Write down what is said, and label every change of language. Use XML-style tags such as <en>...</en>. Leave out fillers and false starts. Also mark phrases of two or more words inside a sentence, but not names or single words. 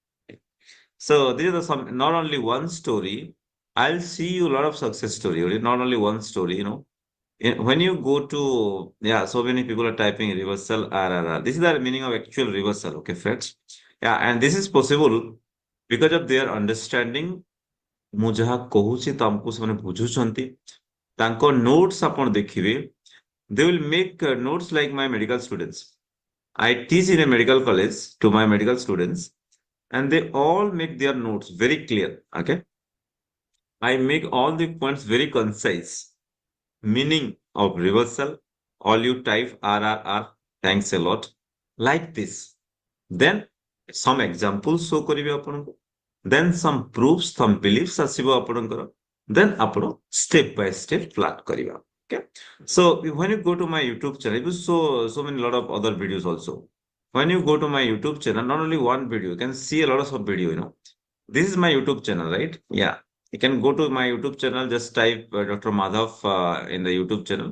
<en>So these are some not only one story. I'll see you a lot of success story, okay? Not only one story, When you go to yeah, so many people are typing reversal RRR. This is the meaning of actual reversal, okay, friends? Yeah, and this is possible because of their understanding.</en> <or>ମୁଁ ଯାହା କହୁଛି ତମକୁ ସେମାନେ ବୁଝୁଛନ୍ତି ତାଙ୍କ notes ଆପଣ ଦେଖିବେ</or> <en>they will make notes like my medical students. I teach in a medical college to my medical students and they all make their notes very clear. Okay. I make all the points very concise. Meaning of reversal. All you type RRR. Thanks a lot. Like this. Then some examples show</en> <or>କରିବେ ଆପଣଙ୍କୁ.</or> <en>Then some proofs, some beliefs</en> <or>ଆସିବ ଆପଣଙ୍କର.</or> <en>Then ଆପଣ step by step plan କରିବା. Okay. So when you go to my YouTube channel, you so many lot of other videos also. When you go to my YouTube channel, not only one video, you can see a lot of video. This is my YouTube channel, right? Yeah. You can go to my YouTube channel, just type Dr. Madhav in the YouTube channel.</en>